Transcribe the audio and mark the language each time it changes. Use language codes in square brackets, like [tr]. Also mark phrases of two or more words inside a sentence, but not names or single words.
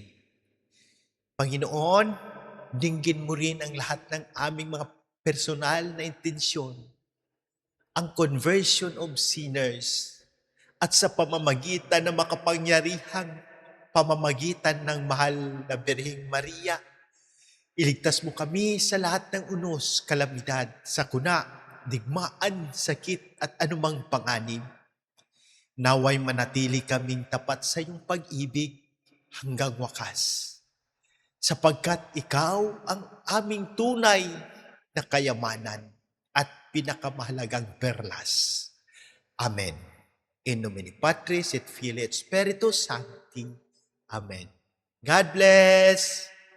[tl] Panginoon, dinggin mo rin ang lahat ng aming mga personal na intensyon, ang [en] conversion of sinners, [tl] at sa pamamagitan ng makapangyarihang pamamagitan ng mahal na Birheng Maria, iligtas mo kami sa lahat ng unos, kalamidad, sakuna, digmaan, sakit at anumang panganib. Naway manatili kaming tapat sa iyong pag-ibig hanggang wakas. Sapagkat ikaw ang aming tunay na kayamanan at pinakamahalagang perlas. Amen. [la] In nomine Patris et Filii et Spiritus Sancti. [en] Amen. God bless!